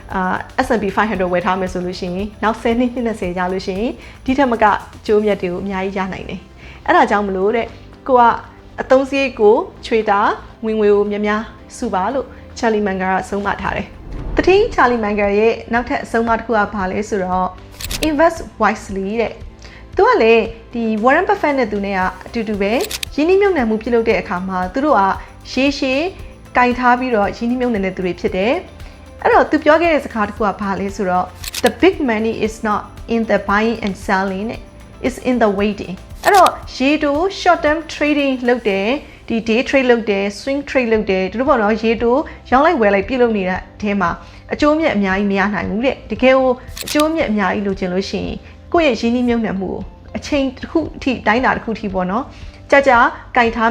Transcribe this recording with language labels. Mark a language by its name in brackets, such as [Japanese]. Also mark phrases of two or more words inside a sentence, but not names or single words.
[Burmese] S&P 500ဝယ်ထားမယ်ဆိုလို့ရှိရင်နောက်10နှစ်20ကြာလို့ရှိရင်ဒီထက်မကကျိုးမြတ်တွေကိုအများကြီးရနိုင်တယ်အဲ့ဒါကြောင့်မလို့တဲ့ကိုကအသုံးစရိတ်ကိုချွေတာဝင်ငွေကိုများများစုပါလို့ Charlie Munger ကဆုံးမထားတယ်တတိယ Charlie Munger ရဲ့နောက်ထပ်အဆုံးအမတစ်ခုကဘာလဲဆိုတော့ [English] invest wisely [Burmese] တဲ့သူကလေဒီ Warren Buffett နဲ့သူနဲ့ကအတူတူပဲရင်းနှီးမြှုပ်နှံမှုပြုလုပ်တဲ့အခါမှာသူတို့က ရှေးကင်ထားပြီးတော့ရင်းနှီးမြှုပ်နှံတဲ့သူတွေဖြစ်တယ်အဲ့တော့သူပြောခဲ့တဲ့စကားတစ်ခုကဘာလဲဆိုတော့ [English] the big money is not in the buying and selling it's in the waiting [Burmese] အဲ့တော့ရေတို [English] short term trading [Burmese] လုပ်တယ်ဒီ [English] day trade [Burmese] လုပ်တယ် [English] swing trade [Burmese] လုပ်တယ်ဒီလိုပေါ့နော်ရေတိုရောင်းလိုက်ဝယ်လိုက်ပြုလုပ်နေတဲ့အထဲမှာအကျိုးမြတ်အများကြီးမရနိုင်ဘူးတဲ့တကယ်ကိုအကျိုးမြတ် အများကြီးလိုချင်လို့ရှိရင်ကိုယ့်ရဲ့ရင်းနှီးမြှုပ်နှံမှုကိုအချိန်တစ်ခုအထိတိုင်းတာတစ်ခုအထိပေါ့နော်ကြာကင်ထား